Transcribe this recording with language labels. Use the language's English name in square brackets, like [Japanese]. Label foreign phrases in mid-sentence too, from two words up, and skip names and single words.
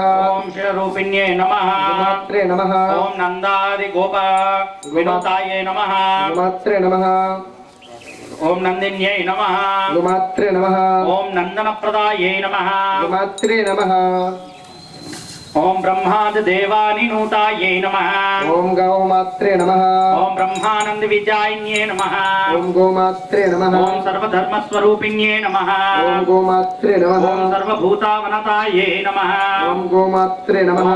[Sanskrit] ओम शिररूपिण्ये नमः. गोमात्रे नमः. ओम नंदादि गोप विनोदाय नमः. गोमात्रे नमः. ओम नंदिन्ये नमः. गोमात्रे नमः. ओम नंदनप्रदाय नमः. गोमात्रे नमः. ఓం బ్రహ్మాది దేవాని నూతాయే నమః ఓం గౌమాత్రే నమః ఓం బ్రహ్మానంద విజాయిన్యే నమః ఓం గోమాత్రే నమః ఓం సర్వధర్మస్వరూపిణ్యే నమః ఓం గోమాత్రే నమః ఓం సర్వభూతావనతాయే నమః ఓం గోమాత్రే నమః